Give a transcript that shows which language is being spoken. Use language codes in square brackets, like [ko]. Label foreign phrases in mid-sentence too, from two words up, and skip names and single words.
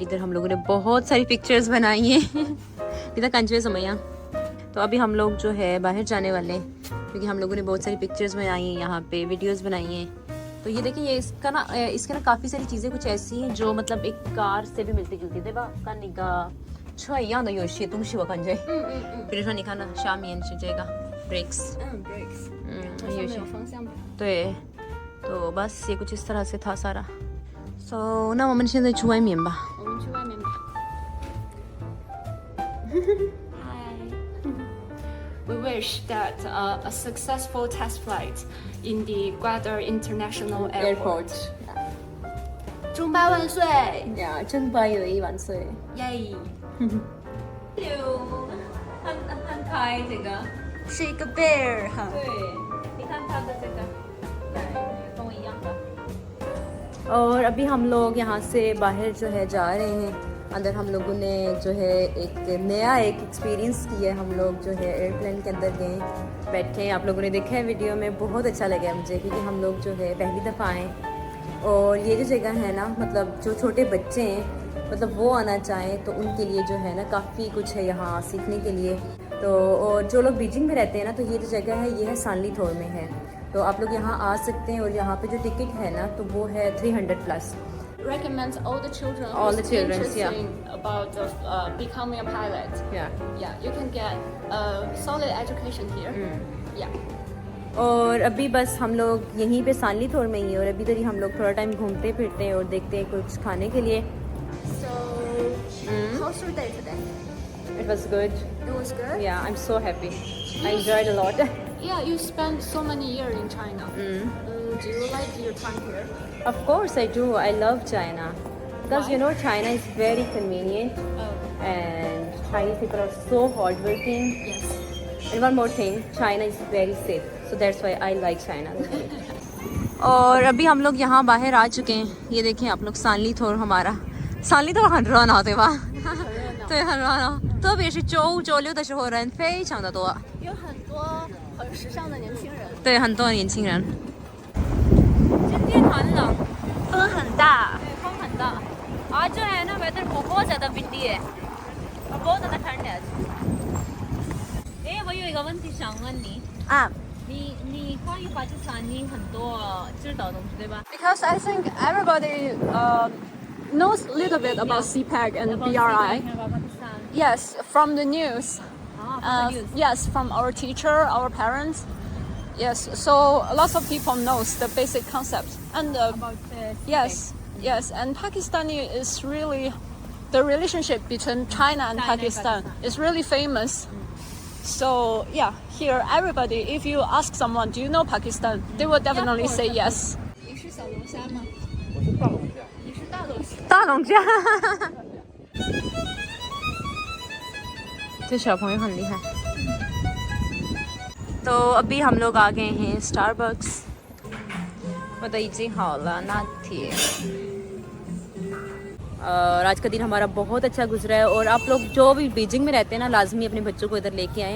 [hi] इधर हम लोगों ने बहुत सारी पिक्चर्स बनाई हैं इधर कंचवे समैया। तो अभी हम लोग जो है बाहर जाने वाले हैं क्योंकि हम लोगों ने बहुत सारी पिक्चर्स बनाई हैं, यहाँ पे वीडियोस बनाई हैं। तो ये देखिए ये इसका ना काफ़ी सारी चीज़ें कुछ ऐसी हैं जो मतलब एक कार से भी मिलती जुलती थी का [zh] 车一样的有些东西我感觉比如说你看呢下面是这个 brakes brakes，有些上面有方向盘。 [hi] 对 तो बस ये कुछ इस तरह से था सारा। [zh] So 那我们现在去外面吧。我们去外面吧。 [en] We wish that a successful test flight in the Gwadar International Airport. [zh] 中巴万岁！呀，正八有一万岁！耶！很可爱这个。是一个 bear 哈。对，你看它的这个，对，跟我一样的。 [hi] और अभी हम लोग यहाँ से बाहर जो है जा रहे हैं। अंदर हम लोगों ने जो है एक नया एक्सपीरियंस किया। हम लोग जो है एयरप्लेन के अंदर गए, बैठे। आप लोगों ने देखा है वीडियो में, बहुत अच्छा लगा मुझे क्योंकि हम लोग जो है पहली दफ़ा आए। और ये जो जगह है ना, मतलब जो छोटे बच्चे हैं, मतलब वो आना चाहें तो उनके लिए जो है ना काफ़ी कुछ है यहाँ सीखने के लिए। तो और जो लोग बीजिंग में रहते हैं ना, तो ये जो जगह है ये है सांलीथोर में है। तो आप लोग यहाँ आ सकते हैं और यहाँ पे जो टिकट है ना तो वो है 300+। [en] Recommends all the children All the who's children, interested yeah. about becoming a pilot. Yeah, you can get a solid education here. Yeah. [hi] और अभी बस हम लोग यहीं पे सांलीथोर में ही है और अभी तक हम लोग थोड़ा टाइम घूमते फिरते हैं और देखते हैं कुछ खाने के लिए। [en] So, how's your day today? It was good. It was good. Yeah, I'm so happy. I enjoyed a lot. Yeah, you spent so many years in China. Do you like your time here? Of course I do. I love China because Why? you know China is very convenient and Chinese people are so hardworking. Yes. And one more thing, China is very safe. So that's why I like China. [hi] और अभी हम लोग यहाँ बाहर आ चुके हैं। ये देखें आप लोग सांलीथोर हमारा सांलीथोर [zh] 很热闹对吧？对，很热闹。特别是周五、周六的时候人非常的多。有很多很时尚的年轻人。对，很多年轻人。今天很冷，风很大。对，风很大。 [hi] आज जो है ना वेदर बहुत ज़्यादा विंडी है और बहुत ज़्यादा ठंड है आज。 [zh] 我有一个问题想问你啊。你关于巴基斯坦你很多知道的东西对吧 [en] Because I think everybody knows a little bit about CPAC and BRI. Yes, from the news. Yes, from our teacher, our parents. Yes, so lots of people knows the basic concept. And yes, and Pakistani is really the relationship between China and Pakistan is really famous. So yeah, here everybody, if you ask someone, do you know Pakistan? They will definitely say yes. [zh] 你是小龙虾吗？我是大龙虾。你是大龙虾。大龙虾这小朋友很厉害 [hi] तो अभी हम लोग आ गए हैं स्टारबक्स और आज का दिन हमारा बहुत अच्छा गुजरा है। और आप लोग जो भी बीजिंग में रहते हैं ना, लाजमी अपने बच्चों को इधर लेके आएँ।